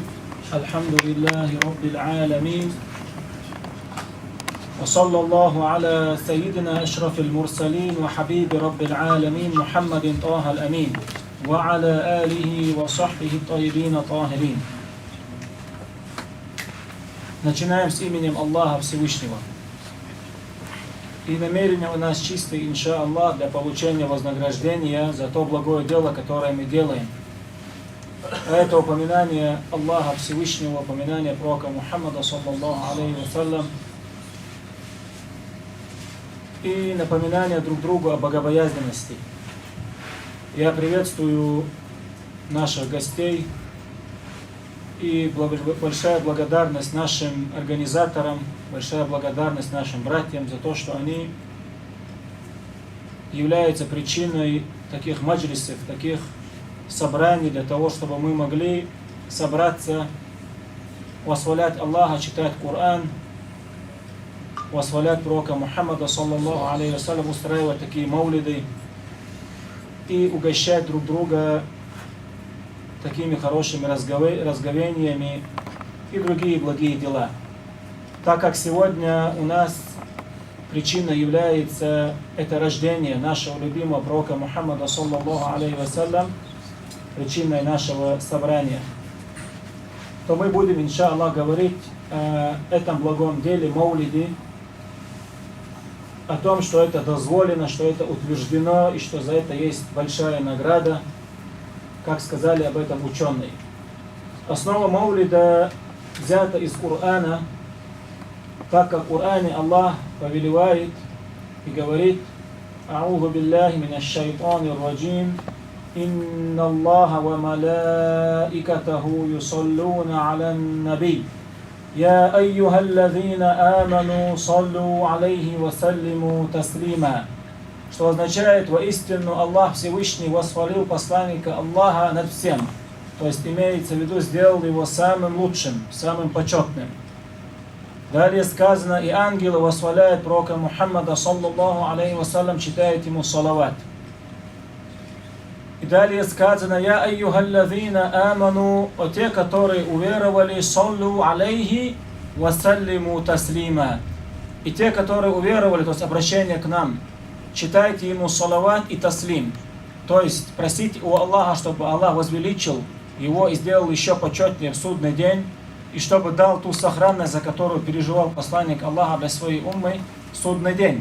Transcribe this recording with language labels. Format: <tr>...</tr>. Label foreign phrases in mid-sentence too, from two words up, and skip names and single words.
<ar>الحمد لله رب العالمين وصلى الله على سيدنا أشرف المرسلين وحبيب رب العالمين محمد طه الأمين وعلى آله وصحبه الطيبين الطاهرين.</ar> <ru>Начинаем с именем Аллаха Всевышнего. И намерение у нас чистое,</ru> <ar>إن شاء الله,</ar> <ru>для получения вознаграждения за то благое дело, которое мы делаем. Это упоминание Аллаха Всевышнего, упоминание пророка Мухаммада,</ru> <ar>صلى الله عليه وسلم,</ar> <ru>и напоминание друг другу о богобоязненности. Я приветствую наших гостей и большая благодарность нашим организаторам большая благодарность нашим братьям за то, что они являются причиной таких маджлисов, таких собраний для того, чтобы мы могли собраться, восхвалять Аллаха, читать Коран, восхвалять пророка Мухаммада,</ru> <ar>صلى الله عليه وسلم,</ar> <ru>устраивать такие маулиды и угощать друг друга такими хорошими разговениями и другие благие дела. Так как сегодня у нас причина является это рождение нашего любимого пророка Мухаммада,</ru> <ar>صلى الله عليه وسلم,</ar> <ru>причиной нашего собрания, то мы будем, иншаллах, говорить о этом благом деле маулиди, о том, что это дозволено, что это утверждено и что за это есть большая награда, как сказали об этом ученые. Основа маулида взята из Корана, так как в Коране Аллах повелевает и говорит:</ru> <ar>«أعوذ بالله من الشيطان الرجيم إن الله وملائكته يصلون على النبي يا أيها الذين آمنوا صلوا عليه وسلموا تسليما»,</ar> <ru>что означает: воистину Аллах Всевышний восхвалил посланника Аллаха над всем, то есть имеется в виду, сделал его самым лучшим, самым почетным. Далее сказано: и ангелы восхваляют пророка Мухаммада,</ru> <ar>صلى الله عليه وسلم,</ar> <ru>читают ему салават. И далее сказано:</ru> <ar>يا أيها الذين آمنوا,</ar> <ru>о те, которые уверовали,</ru> <ar>صلوا عليه وسلموا تسليما,</ar> <ru>и те, которые уверовали, то есть обращение к нам, читайте ему салават и таслим, то есть просите у Аллаха, чтобы Аллах возвеличил его и сделал еще почетнее в судный день, и чтобы дал ту сохранность, за которую переживал посланник Аллаха для своей уммы в судный день.</ru>